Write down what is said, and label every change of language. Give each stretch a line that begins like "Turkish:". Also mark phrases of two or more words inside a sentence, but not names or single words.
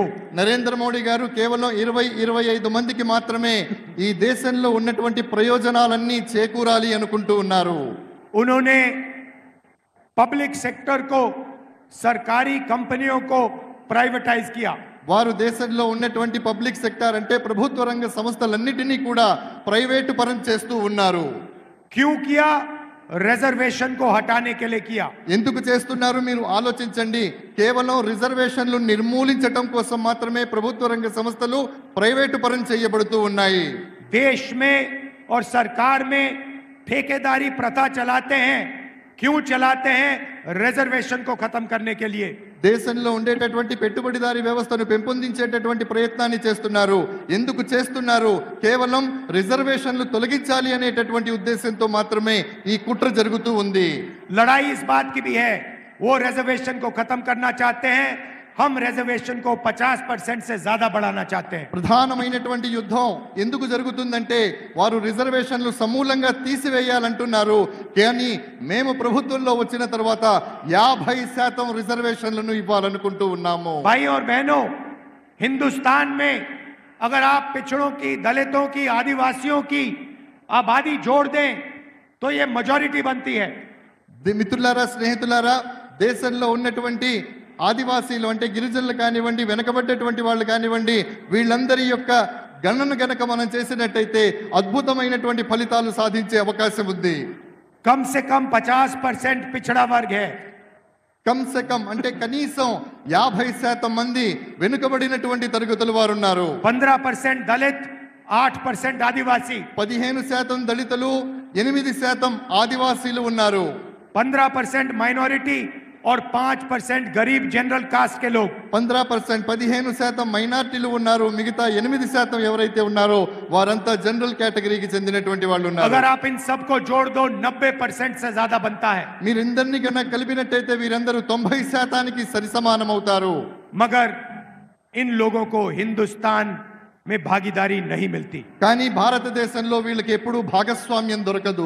Telugu: నరేంద్ర మోడీ గారు కేవలం 20-25 మందికి మాత్రమే ఈ దేశంలో ఉన్నటువంటి ప్రయోజనాలన్నీ చేకూరాలి అనుకుంటూ ఉన్నారు.
Hindi: उन्होंने
English: public sector
Hindi: को, सरकारी कंपनियों को प्राइवेटाइज किया.
Telugu: వారు దేశంలో ఉన్నటువంటి
English: public sector
Telugu: అంటే ప్రభుత్వ రంగ సంస్థలన్నిటినీ కూడా ప్రైవేటు పరం చేస్తూ ఉన్నారు.
Hindi: क्यों किया? रिजर्वेशन को हटाने के लिए किया.
Telugu: ఎందుకు చేస్తున్నారు మీరు ఆలోచించండి. కేవలం రిజర్వేషన్లు నిర్మూలించడం కోసం మాత్రమే ప్రభుత్వ రంగ సంస్థలు ప్రైవేటు పరం చేయబడుతూ ఉన్నాయి.
Hindi: देश में और सरकार में ठेकेदारी प्रथा चलाते हैं क्यों चलाते हैं? रिजर्वेशन को खत्म करने के लिए।
Telugu: దేశంలో ఉండేటటువంటి పెట్టుబడిదారీ వ్యవస్థను పెంపొందించేటటువంటి ప్రయత్నాన్ని చేస్తున్నారు. ఎందుకు చేస్తున్నారు? కేవలం రిజర్వేషన్లు తొలగించాలి అనేటటువంటి ఉద్దేశంతో మాత్రమే ఈ కుట్ర జరుగుతూ ఉంది.
Hindi: लड़ाई इस बात की भी है, वो रिजर्वेशन को खत्म करना चाहते हैं, हम रिजर्वेशन को 50% से ज्यादा बढ़ाना चाहते हैं।
Telugu: ప్రధానమైనటువంటి యుద్ధం ఎందుకు జరుగుతుందంటే వారు రిజర్వేషన్లు సమూలంగా తీసివేయాలంటున్నారు. కానీ మేము ప్రభుత్వంలో వచ్చిన తర్వాత 50% రిజర్వేషన్లను ఇవ్వాలనుకుంటూ ఉన్నాము.
Hindi: भाई और बहनों, हिंदुस्तान में अगर आप पिछड़ों की, दलितों की, आदिवासियों की आबादी जोड़ दें तो ये मेजॉरिटी बनती है।
Telugu: మిత్రులారా, స్నేహితులారా, దేశంలో ఉన్నటువంటి ఆదివాసీలు అంటే గిరిజనులు కానివ్వండి, వెనకబడ్డటువంటి వాళ్ళు కానివ్వండి, వీళ్ళందరి యొక్క గణన గనక మనం చేసినట్టయితే అద్భుతమైనటువంటి ఫలితాలు సాధించే అవకాశం ఉంది.
Hindi: कम से कम 50% पिछड़ा वर्ग है। कम से कम
Telugu: అంటే కనీసం 50% మంది వెనుకబడినటువంటి తరగతుల వారు ఉన్నారు.
Hindi: 15% दलित, 8% आदिवासी,
Telugu: 15% దళితులు, 8% ఆదివాసీలు ఉన్నారు.
Hindi: 15% माइनॉरिटी और 5% गरीब
English: general caste
Hindi: के लोग।
Telugu: 15% మైనార్టీలు ఉన్నారు. మిగతా 8% ఎవరైతే ఉన్నారో వారంతా జనరల్ కేటగిరీకి చెందినటువంటి వాళ్ళు ఉన్నారు.
Hindi: अगर आप इन सबको जोड़ दो 90% से ज्यादा बनता है।
Telugu: మీరిందరినీ కన్నా కలిపినట్టయితే వీరందరూ 90%కి సరిసమానం అవుతారు.
Hindi: मगर इन लोगों को हिंदुस्तान में भागीदारी नहीं मिलती।
Telugu: కానీ భారతదేశంలో వీళ్ళకి ఎప్పుడూ భాగస్వామ్యం దొరకదు.